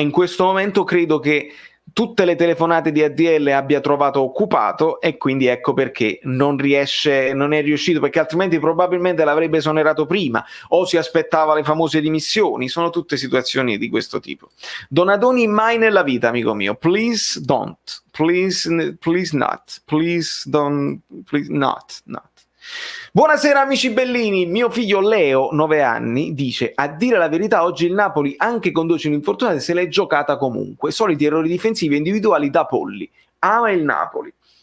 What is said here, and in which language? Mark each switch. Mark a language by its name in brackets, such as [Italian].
[Italian] In questo momento credo che tutte le telefonate di ADL abbia trovato occupato, e quindi ecco perché non è riuscito, perché altrimenti probabilmente l'avrebbe esonerato prima, o si aspettava le famose dimissioni. Sono tutte situazioni di questo tipo. Donadoni mai nella vita, amico mio. [English] Please don't, please not, please don't, please not. [Italian] Buonasera amici bellini. Mio figlio Leo, 9 anni, dice: a dire la verità oggi il Napoli, anche con 12 infortunati, se l'è giocata comunque, soliti errori difensivi e individuali da polli. Ama il Napoli.